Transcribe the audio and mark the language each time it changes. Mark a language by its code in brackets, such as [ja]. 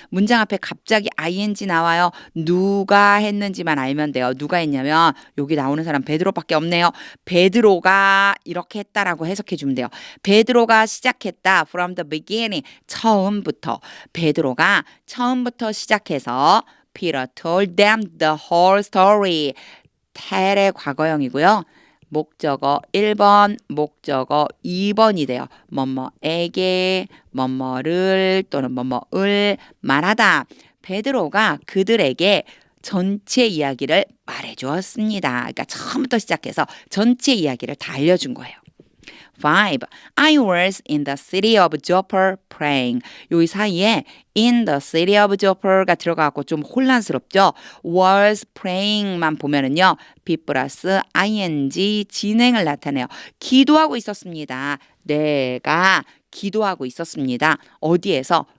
[ko] 문장 앞에 갑자기 ing 나와요. 누가 했는지만 알면 돼요. 누가 했냐면 여기 나오는 사람 베드로밖에 없네요. 베드로가 이렇게 했다라고 해석해 주면 돼요. 베드로가 시작했다. [en] From the beginning. [ko] 처음부터. 베드로가 처음부터 시작해서 [en] Peter told them the whole story. [ko] 텔의 과거형이고요. 목적어 1번, 목적어 2번이 돼요. 뭐뭐에게, 뭐뭐를 또는 뭐뭐을 말하다. 베드로가 그들에게 전체 이야기를 말해주었습니다. 그러니까 처음부터 시작해서 전체 이야기를 다 알려준 거예요. 5. [en] I was in the city of Joppa praying. [ko] 요 사이에 [en] in the city of Joppa [ko] 가 들어가고 좀 혼란스럽죠. [en] was praying [ko] 만 보면은요. be 플러스 ing 진행을 나타내요. 기도하고 있었습니다. 내가 기도하고 있었습니다. 어디에서?